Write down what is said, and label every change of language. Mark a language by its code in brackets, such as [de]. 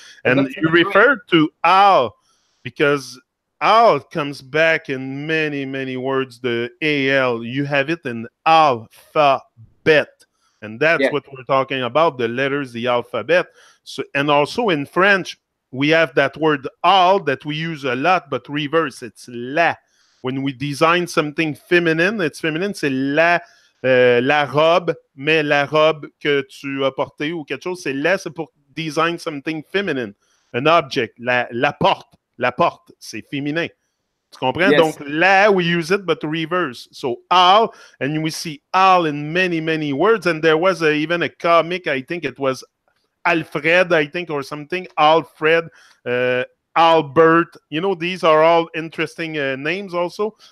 [en] And you refer to al, because al comes back in many, many words, the al. You have it in alphabet. And that's what we're talking about, the letters, the alphabet. So, and also in French, we have that word al that we use a lot, but reverse, it's la. When we design something feminine, it's feminine, c'est la. [fr] La robe, mais la robe que tu as portée ou quelque chose, c'est pour design something feminine. Un object, la porte, c'est féminin. Tu comprends? [en] Yes. Donc, la, we use it, but reverse. So, al, and we see al in many, many words. And there was even a comic, I think it was Alfred, I think, or something, Alfred, Albert, you know, these are all interesting names also.